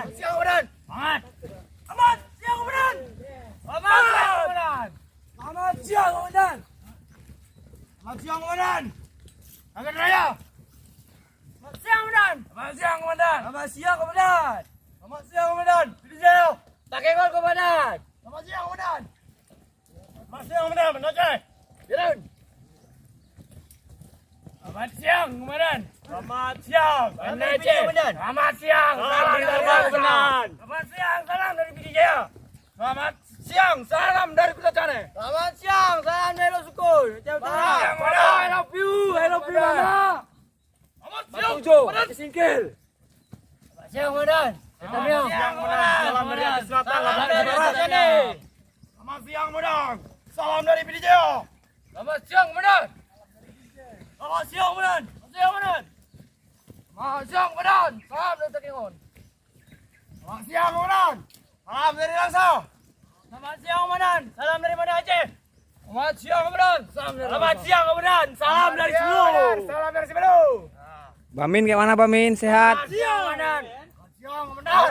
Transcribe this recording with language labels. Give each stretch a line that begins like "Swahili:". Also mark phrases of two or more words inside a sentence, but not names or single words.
Indonesian: Siang Komandan. Semangat. Selamat siang Komandan. Selamat siang Komandan. Selamat siang Komandan. Selamat siang Komandan. Angkat Raya. Selamat siang Komandan. Selamat siang Komandan. Selamat siang Komandan. Selamat siang Komandan. Video. Pakai gol Komandan. Selamat siang Komandan. Selamat siang Komandan. Menoceh. Jalan. Selamat siang Komandan. Selamat siang. Menoceh. Selamat siang. Salam dari Komandan. Selamat siang. Salam dari Bidi Jaya. Selamat siang. Salam dari Kuta Cane. Selamat siang. Salam dari Losukul. Selamat siang Komandan.
English: I love you. I love you Mama.
Indonesian: Tujuh, singkil. Selamat siang Komandan. Selamat siang Komandan. Salam dari Aceh Selatan, salam dari Barat sini. Selamat siang Komandan. Salam dari Bidi Jaya. Selamat siang Komandan. Selamat siang Komandan. Selamat siang Komandan. Selamat siang Komandan. Salam dari Takengon. Selamat siang Komandan. Salam dari Langsa. Selamat siang Komandan. Salam dari Banda Aceh. Selamat siang Komandan. Selamat siang Komandan. Salam dari Sebelu. Salam dari Sebelu. Bamin kayak mana Bamin? Sehat? Selamat siang Komandan. Selamat siang Komandan.